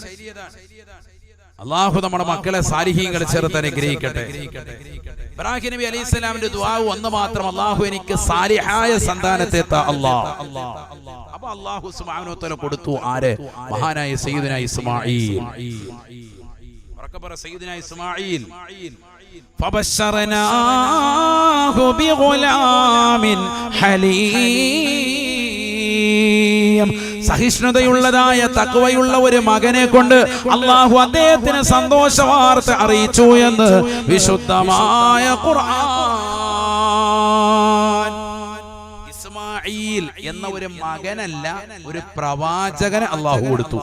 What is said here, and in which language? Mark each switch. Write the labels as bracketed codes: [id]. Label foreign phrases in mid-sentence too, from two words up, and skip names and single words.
[ml] അള്ളാഹു നമ്മുടെ മക്കളെ സാലിഹീങ്ങളെ ചേർത്ത് അനുഗ്രഹിക്കട്ടെ. ഇബ്രാഹിം നബി അലൈഹിസ്സലാമിന്റെ ദുആ ഒന്ന് മാത്രം, അള്ളാഹു എനിക്ക് സാലിഹായ സന്താനത്തെ താ അല്ലാഹ്. അപ്പൊ അള്ളാഹു [ar] سبحانه وتعالى [ml] കൊടുത്തു. ആര്? മഹാനായ സയ്യിദുനാ ഇസ്മാഈൽ. സയ്യിദുനാ ഇസ്മാഈൽ [ar] فبشرناه بغلام حليم. [ml] സഹിഷ്ണുതയുള്ളതായ തഖ്വയുള്ള ഒരു മകനെ കൊണ്ട് അല്ലാഹു അദ്ദേഹത്തിന് സന്തോഷ വാർത്ത അറിയിച്ചു എന്ന് വിശുദ്ധമായ ഖുർആൻ. ഇസ്മാഈൽ എന്ന ഒരു മകനല്ല, ഒരു പ്രവാചകനെ അല്ലാഹു കൊടുത്തു.